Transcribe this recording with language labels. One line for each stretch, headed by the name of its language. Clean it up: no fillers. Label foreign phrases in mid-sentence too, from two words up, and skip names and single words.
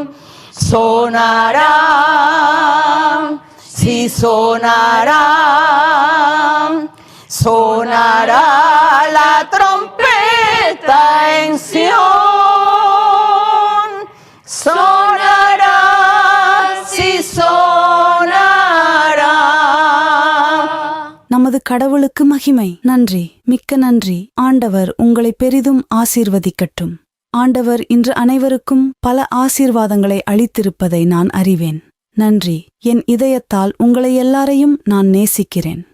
Spanish: Sonará, sí sonará. Sonará la trompeta en Sión. Sonará, sí sonará.
Tamil: நமது கடவுளுக்கு மகிமை. நன்றி, மிக்க நன்றி. ஆண்டவர் உங்களை பெரிதும் ஆசீர்வதிக்கட்டும். ஆண்டவர் இன்று அனைவருக்கும் பல ஆசீர்வாதங்களை அளித்திருப்பதை நான் அறிவேன். நன்றி. என் இதயத்தால் உங்களை எல்லாரையும் நான் நேசிக்கிறேன்.